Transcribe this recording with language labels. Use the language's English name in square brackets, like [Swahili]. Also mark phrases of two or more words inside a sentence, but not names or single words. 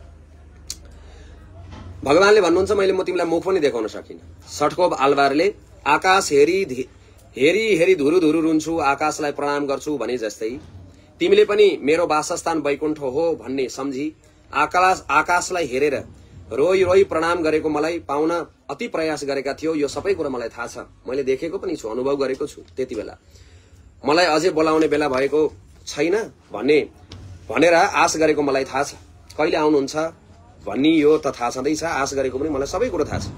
[Nepali] भगवानले भन्नुहुन्छ मैले म तिमीलाई मुख पनि देखाउन सकिनँ। सटकोप आलवारले आकाश हेरी हेरी धुरु धुरु रुन्छु, आकाशलाई प्रणाम गर्छु भने जस्तै तिमीले पनि मेरो वासस्थान वैकुण्ठ हो भन्ने सम्झी आकाशलाई हेरेर रोई रोई प्रणाम गरेको मलाई पाउन अति प्रयास गरेका थियो। यो सबै कुरा मलाई थाहा छ, मैले देखेको पनि छु, अनुभव गरेको छु। त्यति बेला मलाई अझै बोलाउने बेला भएको छैन भनेर आश गरेको मलाई थाहा छ। कहिले आउनुहुन्छ भन्ने यो त थाहा छँदैछ, आश गरेको पनि मलाई सबै कुरा थाहा छ।